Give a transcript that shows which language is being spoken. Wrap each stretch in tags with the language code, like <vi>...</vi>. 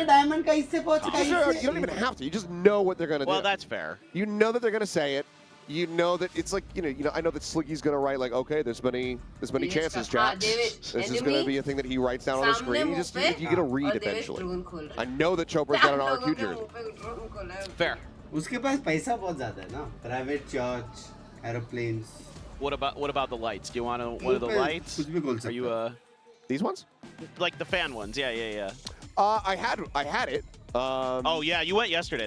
<en>You don't even have to. You just know what they're going to do. Well, that's fair. You know that they're going to say it. You know that it's like, you know, I know that Slicky's going to write like, okay, there's many chances, chat. This is going to be a thing that he writes down on the screen. You get a read eventually. I know that Chopra's got an RRQ jersey. Fair.</en> <hi>उसके पास पैसा बहुत ज़्यादा है ना,</hi> <en>private church, airplanes. What about the lights? Do you want one of the lights? Are you these ones? Like the fan ones? Yeah. I had it. Oh yeah, you went yesterday.</en>